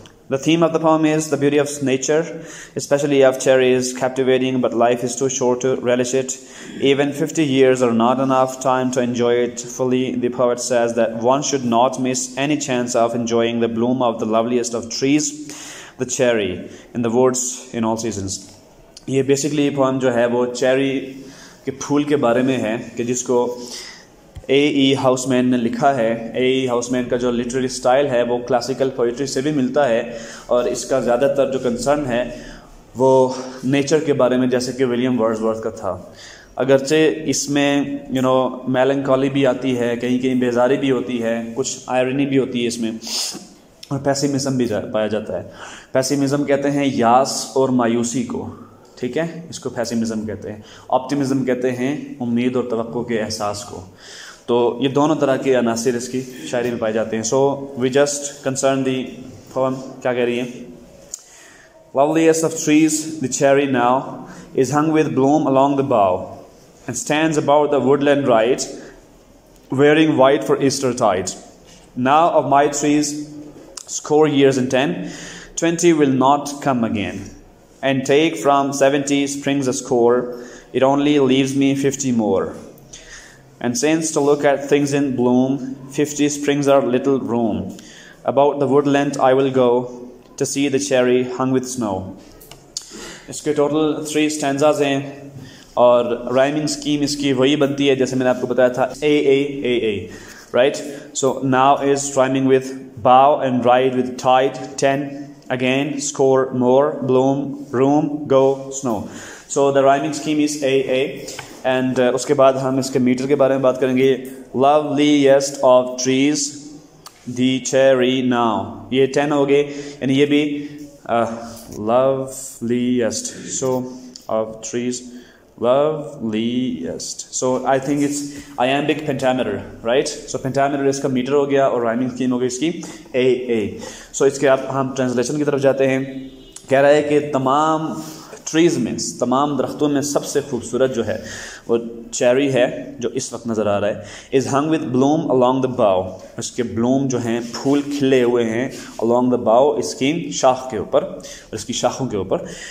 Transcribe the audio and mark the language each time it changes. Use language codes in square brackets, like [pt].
[en] The theme of the poem is the beauty of nature, especially of cherries, captivating, but life is too short to relish it. Even 50 years are not enough time to enjoy it fully. The poet says that one should not miss any chance of enjoying the bloom of the loveliest of trees, the cherry, in the woods in all seasons. [hi] ये basically poem जो है वो cherry के फूल के बारे में है कि जिसको A.E. हाउसमैन ने लिखा है. A.E. हाउसमैन का जो लिटरेरी स्टाइल है वो क्लासिकल पोइट्री से भी मिलता है और इसका ज़्यादातर जो कंसर्न है वो नेचर के बारे में, जैसे कि विलियम वर्ड्सवर्थ का था. अगरचे इसमें मेलंकॉली भी आती है, कहीं कहीं बेजारी भी होती है, कुछ आयरनी भी होती है इसमें, और पेसिमिज्म भी पाया जाता है. पेसिमिज्म कहते हैं यास और मायूसी को, ठीक है, इसको पेसिमिज्म कहते हैं. ऑप्टिमिज्म कहते हैं उम्मीद और तवक्को के एहसास को. तो ये दोनों तरह के अनासिर इसकी शायरी में पाए जाते हैं. So we just concern the poem क्या कह रही है. [en] Loveliest of trees, the cherry now, is hung with bloom along the bough, and stands about the woodland right, wearing white for Eastertide. Now of my trees, score years and 10, 20 will not come again, and take from 70 springs a score, it only leaves me 50 more. And since to look at things in bloom, 50 springs are little room. About the woodland I will go, to see the cherry hung with snow. [hi] इसके total 3 stanzas हैं और rhyming scheme इसकी वही बनती है जैसे मैंने आपको बताया था, A, right? [en] So now is rhyming with bow and ride with tide, 10, again, score, more, bloom, room, go, snow. So the rhyming scheme is A, and [hi] उसके बाद हम इसके मीटर के बारे में बात करेंगे. [en] Loveliest of trees, the cherry now. [hi] ये 10 हो गए, यानी ये भी loveliest. [en] So of trees, loveliest. So I think it's iambic pentameter, right? [hi] So pentameter इसका मीटर हो गया और rhyming scheme हो गई इसकी A. So इसके अब हम ट्रांसलेशन की तरफ जाते हैं. कह रहा है कि तमाम ट्रीज़ में, तमाम दरख्तों में सबसे खूबसूरत जो है वो चेरी है जो इस वक्त नज़र आ रहा है. [en] is hung with bloom along the bough, [hi] इसके ब्लूम जो हैं फूल खिले हुए हैं अलॉन्ग द बाउ, इसकी शाख के ऊपर और इसकी शाखों के ऊपर.